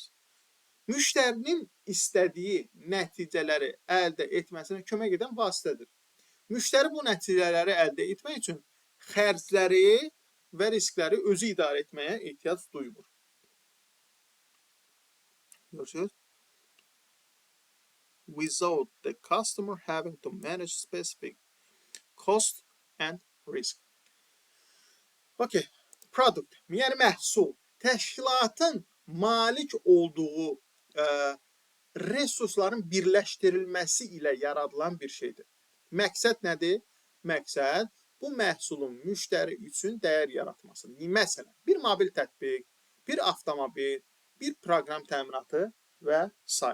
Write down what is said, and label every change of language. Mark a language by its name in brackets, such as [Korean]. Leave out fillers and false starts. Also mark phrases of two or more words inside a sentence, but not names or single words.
[Azerbaijani] Müştərinin istədiyi nəticələri əldə etməsinə kömək edən vasitədir. Müştəri bu nəticələri əldə etmək üçün xərcləri və riskləri özü idarə etməyə ehtiyac duyulur. Görürsünüz? [English] Without the customer having to manage specific cost and risk. [Azerbaijani] Okay. Product, yəni məhsul, təşkilatın malik olduğu resursların birləşdirilməsi ilə yaradılan bir şeydir. Məqsəd nədir? Məqsəd bu məhsulun müştəri üçün dəyər yaratmasıdır. Məsələn, bir mobil tətbiq, bir avtomobil, bir proqram təminatı və s.